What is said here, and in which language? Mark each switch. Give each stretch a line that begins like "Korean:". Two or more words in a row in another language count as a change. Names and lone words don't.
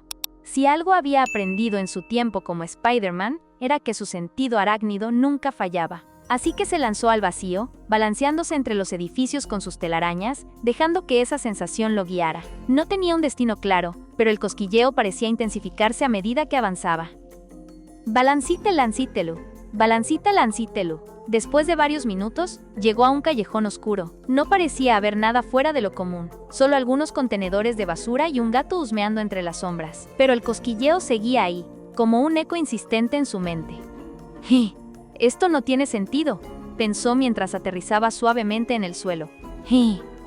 Spanish: Si algo había aprendido en su tiempo como Spider-Man, era que su sentido arácnido nunca fallaba. Así que se lanzó al vacío, balanceándose entre los edificios con sus telarañas, dejando que esa sensación lo guiara. No tenía un destino claro, pero el cosquilleo parecía intensificarse a medida que avanzaba. Balancite lancítelu, balancita lancítelu. Después de varios minutos, llegó a un callejón oscuro. No parecía haber nada fuera de lo común, solo algunos contenedores de basura y un gato husmeando entre las sombras. Pero el cosquilleo seguía ahí, como un eco insistente en su mente. Esto no tiene sentido, pensó mientras aterrizaba suavemente en el suelo.